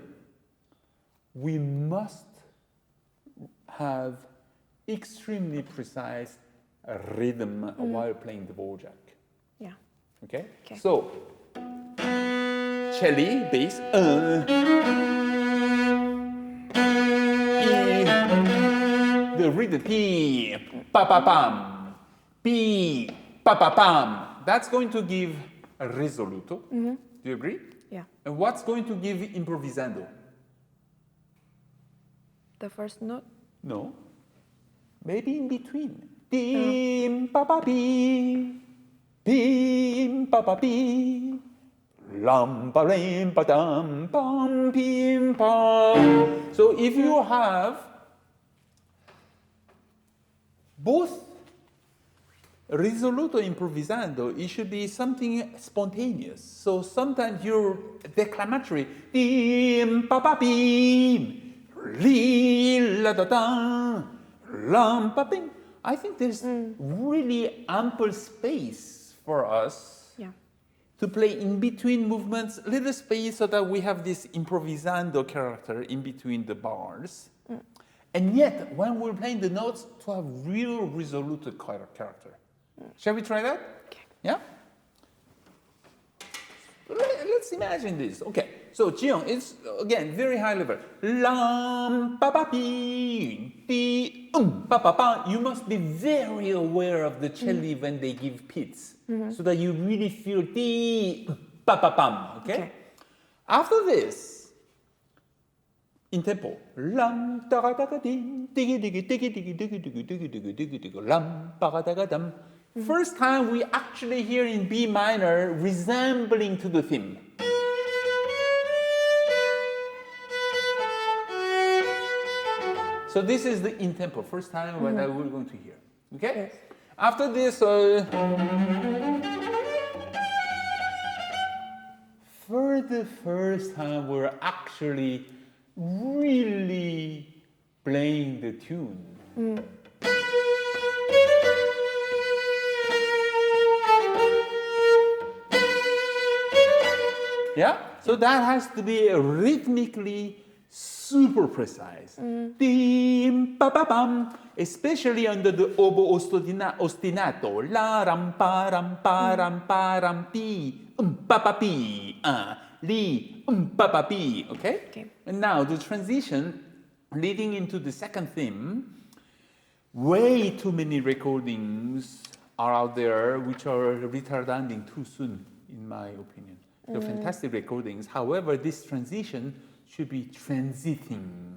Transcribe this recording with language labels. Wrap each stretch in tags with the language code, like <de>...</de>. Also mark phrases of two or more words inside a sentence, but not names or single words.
<en>We must have extremely precise rhythm while playing Dvořák. Yeah. Okay? Okay. So, cello, bass, the rhythm, P, pa pa pam, P, pa pa pam. That's going to give a risoluto. Do you agree? Yeah. And what's going to give improvvisando? The first note. No. Maybe in between. Dim pa pa pi, bim pa pa pi, lam pa rim pa dam pam pim pam. So if you have both</en> <it>risoluto improvvisando,</it> <en>it should be something spontaneous. So sometimes you're declamatory. Dim pa pa bim. Li la da da, lam pa bing. I think there's really ample space for us to play in between movements, little space so that we have this improvisando character in between the bars. And yet, when we're playing the notes, to have real risoluto character. Shall we try that? Okay. Yeah? Let's let's imagine this. Okay, so Jiyoung, it's again very high level. Lam pa pa pi ti pa pa pa. You must be very aware of the celli when they give pits, so that you really feel ti pa pa pam. Okay. After this, in tempo, lam ta ga ga ding digi digi digi digi digi digi digi digi digi digi lam pa ga ga dam. First time we actually hear in B minor resembling to the theme. So this is the in tempo, first time when we're going to hear. Okay? Yes. After this, for the first time we're actually really playing the tune. Yeah? So that has to be rhythmically super precise. Dim, pa, pa, pam. Especially under the oboe ostinato. La, ram, pa, ram, pa, ram, pa, ram, pi, pa, pa, pi, li, pa, pa, pi. Okay? And now the transition leading into the second theme, way too many recordings are out there which are retarding too soon, in my opinion. They're fantastic recordings. However, this transition should be transiting.</en>